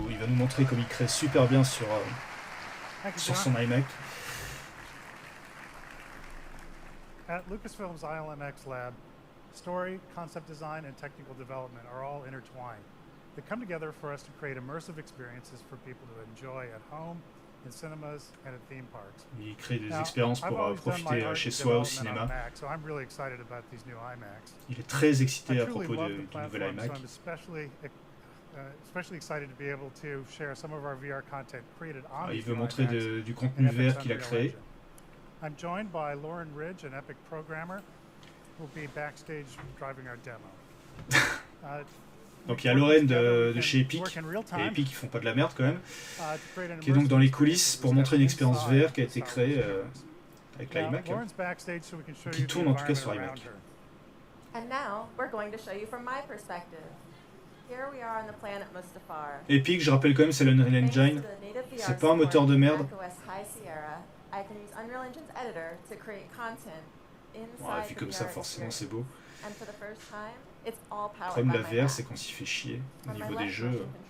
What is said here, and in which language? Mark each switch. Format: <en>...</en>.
<fr>Il va nous montrer comme il crée super bien sur son iMac.</fr> <en>At Lucasfilm's ILMX lab, story, concept design, and technical development are all intertwined. They come together for us to create immersive experiences for people to enjoy at home, in cinemas, and at theme parks.</en> <fr>Il crée des expériences pour profiter chez soi au cinéma.</fr> <en>So I'm really excited about these new iMacs.</en> <fr>Il est très excité à propos du nouvel iMac.</fr> <en>So I'm especially excited to be able to share some of our VR content created on</en> <fr>Il veut montrer du contenu VR qu'il a créé.</fr> <en>I'm joined by Lauren Ridge, an Epic programmer, who will be backstage driving our demo.</en> <fr>Donc il y a Lauren de chez Epic, et Epic ils font pas de la merde quand même, qui est donc dans les coulisses pour montrer une expérience VR qui a été créée avec l'iMac, qui tourne en tout cas sur iMac.</fr> <en>And now we're going to show you from my perspective. Here we are on the planet Mustafar.</en> <fr>Epic, je rappelle quand même, c'est l'Unreal Engine, c'est pas un moteur de merde. Ouais, vu comme ça, forcément, c'est beau. Le problème de la VR, c'est qu'on s'y fait chier au niveau des jeux.</fr>